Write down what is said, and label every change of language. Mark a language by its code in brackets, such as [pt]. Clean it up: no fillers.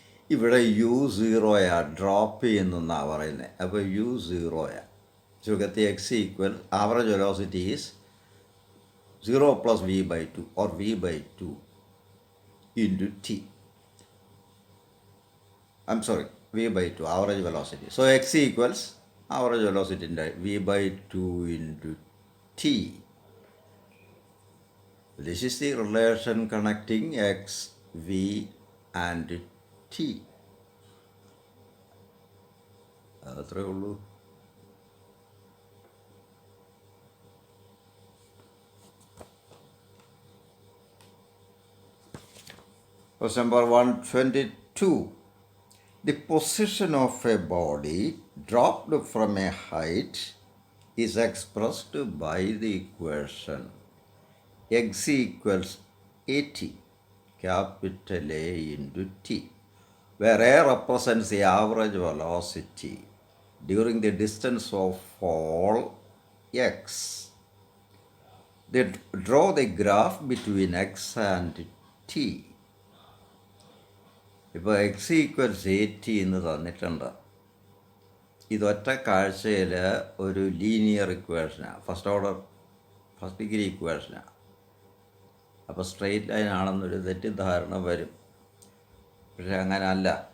[ml] ഇവിടെ U സീറോയാണ്, drop ചെയ്യുന്നെന്നാണ് പറയുന്നത്. അപ്പോൾ യു സീറോയാണ്. ചുരുക്കത്തിൽ [en] X equal average velocity is 0 plus v by 2 or v by 2 into t. v by 2 average velocity. So x equals average velocity in v by 2 into t. This is the relation connecting x, v and t. [ml] അത്രേ ഉള്ളൂ. [en] Question number 122. The position of a body dropped from a height is expressed by the equation x equals at, capital A into t, where A represents the average velocity during the distance of fall x. They draw the graph between x and t. [ml] ഇപ്പോൾ X equals 80 എന്ന് തന്നിട്ടുണ്ട്. ഇതൊറ്റ കാഴ്ചയിൽ ഒരു linear ഇക്വേഷനാണ്, first degree ഇക്വേഷനാണ്. അപ്പോൾ straight line ആണെന്നൊരു തെറ്റിദ്ധാരണ വരും. പക്ഷെ അങ്ങനെ അല്ല.